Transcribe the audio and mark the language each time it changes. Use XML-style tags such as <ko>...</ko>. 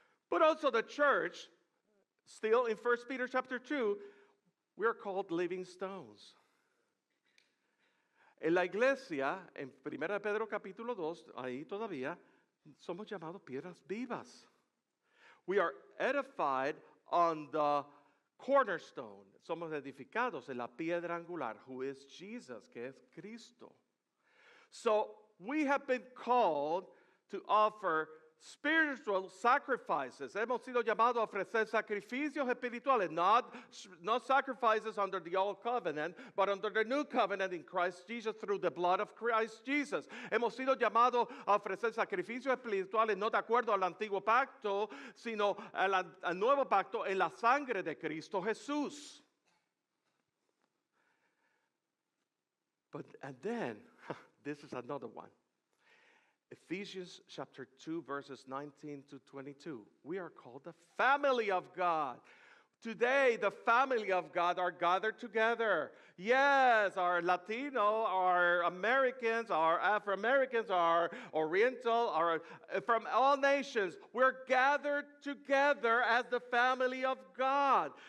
<en>But also the church, still in 1 Peter chapter 2, we are called living stones.</en> <es>En la iglesia, en 1 Pedro capítulo 2, ahí todavía, somos llamados piedras vivas.</es> <en>We are edified on the cornerstone.</en> <es>Somos edificados en la piedra angular,</es> <en>who is Jesus,</en> <es>que es Cristo.</es> <en>So we have been called to offer spiritual sacrifices.</en> <es>Hemos sido llamados a ofrecer sacrificios espirituales,</es> <en>not sacrifices under the old covenant, but under the new covenant in Christ Jesus through the blood of Christ Jesus.</en> <es>Hemos sido llamados a ofrecer sacrificios espirituales no de acuerdo al antiguo pacto, sino al nuevo pacto en la sangre de Cristo Jesús.</es> <en>And then, this is another one. Ephesians chapter 2, verses 19 to 22. We are called the family of God. Today, the family of God are gathered together. Yes, our Latino, our Americans, our Afro-Americans, our Oriental, our, from all nations, we're gathered together as the family of God.</en>